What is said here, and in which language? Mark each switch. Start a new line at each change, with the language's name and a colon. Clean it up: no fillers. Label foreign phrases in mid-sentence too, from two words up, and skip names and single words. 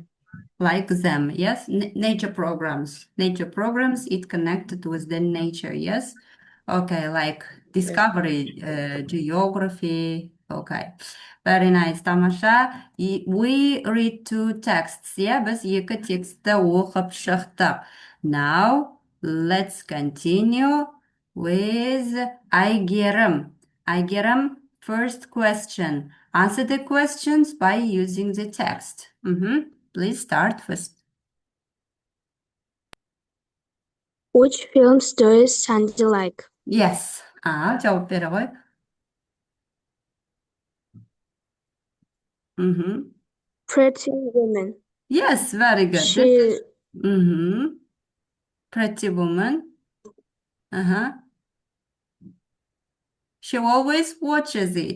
English: Like them, yes. Nature programs. Nature programs, it connected with the nature, yes. Okay, like discovery, geography. Okay, very nice. Тамаша. We read two texts, yeah.
Kazakh: Біз екі текстті оқып шықтық.
English: Now, let's continue with Айгерім. Айгерім, first question. Answer the questions by using the text. Please start first. Which films does Sandy like? Yes.
Kazakh: Жауап бере ғой.
English: Pretty Woman. Yes, very good. She Pretty woman. She always watches it.